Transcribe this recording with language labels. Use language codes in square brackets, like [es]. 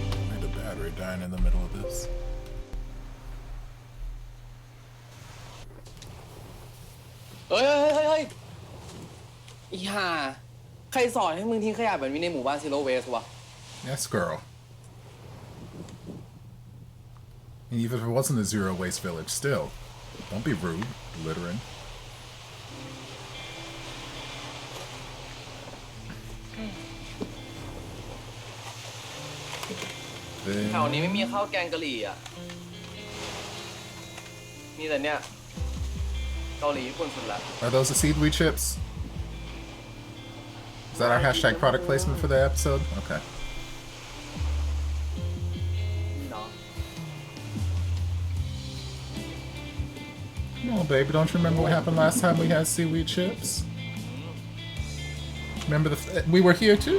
[en] Made the battery dying in the middle of this. [th] เฮ้ยอีห่าใครสอนให้มึงทิ้งขยะแบบนี้ในหมู่บ้านซีโร่เวสวะ [en] Yes, girl. And even if it wasn't a zero waste village, still, don't be rude, littering. [th] แถวนี้ไม่มีข้าวแกงกะหรี่อ่ะ มีแต่เนี่ยเกาหลีญี่ปุ่นสุดละ [en] Are those the seaweed chips? Is that our hashtag product placement for the episode? Okay. [th] เนาะ [en] Come on, baby. Don't you remember what happened last time we had seaweed chips? Remember we were here too.